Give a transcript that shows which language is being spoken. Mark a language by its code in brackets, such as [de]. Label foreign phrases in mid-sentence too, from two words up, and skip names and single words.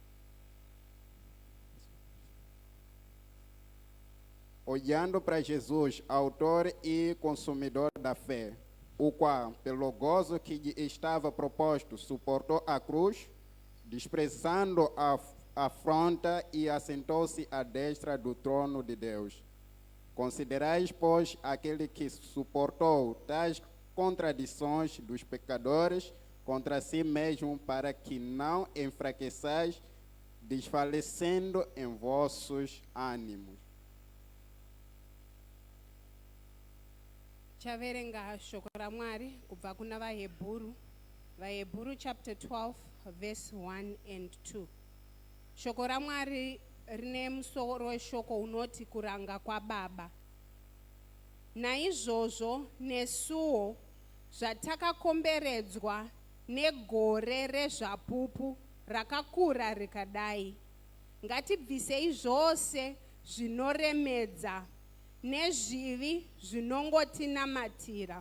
[pt] autor e consumidor da fé, o qual, pelo gozo que lhe estava proposto, suportou a cruz, desprezando a afronta, e assentou-se à destra do trono de Deus. Considerais, pois, aquele que suportou tais contradições dos pecadores contra si mesmo, para que não enfraqueçais, desfalecendo em vossos ânimos. [sn] Chaverenga shoko ra Mwari kubva kuna vaHebheru [en] chapter 12 verse 1 and 2. [sn] Shoko ra Mwari rine musoro weshoko unoti kuranga kwaBaba. Naizvozvo nesuwo zvatakakomberedzwa negore rezvapupu rakakura rikadai, ngatibvisei zvose zvinoremedza nezvivi zvinongotinamatira.